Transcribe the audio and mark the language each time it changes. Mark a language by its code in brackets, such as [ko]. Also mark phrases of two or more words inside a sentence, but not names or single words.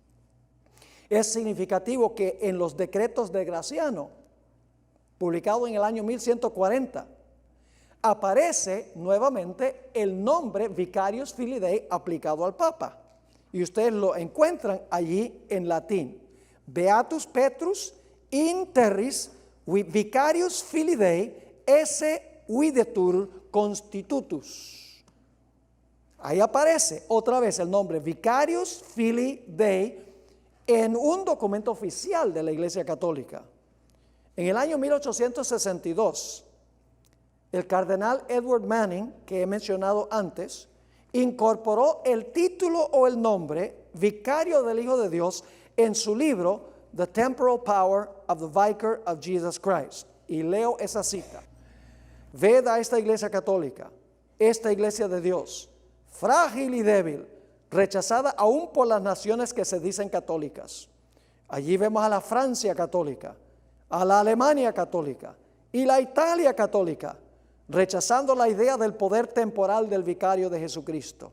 [es] Es significativo que en los decretos de Graciano, publicado en el año 1140, aparece nuevamente el nombre [la] Vicarius Filii Dei [es] aplicado al Papa. Y ustedes lo encuentran allí en latín. [la] Beatus Petrus in terris Vicarius Filii Dei esse videtur constitutus. [es] Ahí aparece otra vez el nombre [la] Vicarius Filii Dei [es] en un documento oficial de la Iglesia Católica. En el año 1862, el cardenal Edward Manning, que he mencionado antes, incorporó el título o el nombre Vicario del Hijo de Dios en su libro [en] The Temporal Power of the Vicar of Jesus Christ. [es] Y leo esa cita. Ved a esta Iglesia Católica, esta Iglesia de Dios, frágil y débil, rechazada aún por las naciones que se dicen católicas. Allí vemos a la Francia católica, a la Alemania católica y la Italia católica, rechazando la idea del poder temporal del vicario de Jesucristo.